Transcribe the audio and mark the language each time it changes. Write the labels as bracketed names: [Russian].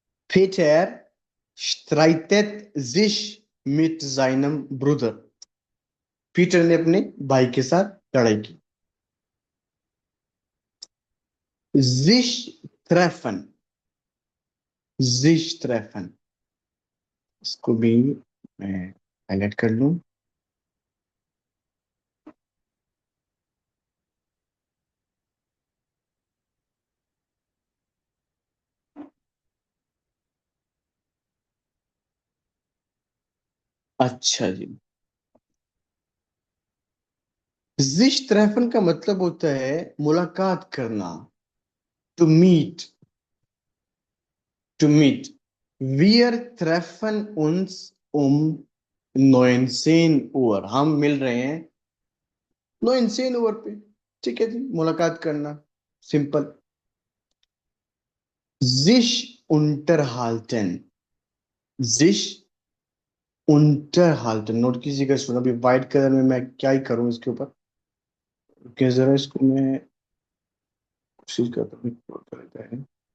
[German] Peter streitet sich mit seinem Bruder. [Hindi] Peter ने अपने भाई के साथ लड़ाई की। sich treffen, sich treffen, इसको भी मैं हाईलाइट कर लूं। अच्छा जी। sich treffen का मतलब होता है मुलाकात करना। [English] To meet, to meet. [German] Wir treffen uns um 19 Uhr, [Hindi] हम मिल रहे हैं 19 Uhr पे। ठीक है जी, मुलाकात करना, simple. sich unterhalten, sich unterhalten, note कीजिएगा सुनो, अभी व्हाइट कलर में मैं क्या ही करूं इसके ऊपर। क्या जरा इसको मैं कोशिश करता हूँ क्या रहता है।